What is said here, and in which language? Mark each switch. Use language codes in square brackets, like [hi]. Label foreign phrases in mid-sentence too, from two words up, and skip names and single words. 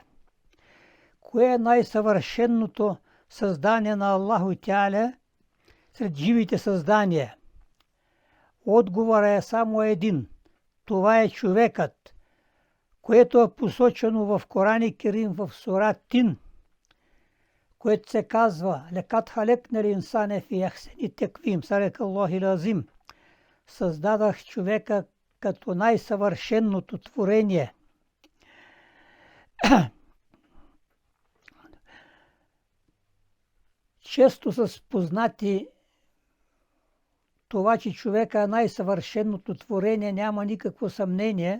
[bg] Кое е най-съвършеното създание на [ar] الله تعالى [bg] сред живите създания? Отговорът е само един. Това е човекът, което е посочено в Коран Керим в сура Тин, което се казва [ar] «لقد خلقنا الإنسان في أحسن تقويم صدق الله العظيم». [bg] Създадах човека като най-съвършеното творение. Често са спознати това, че човека е най-съвършеното творение, няма никакво съмнение.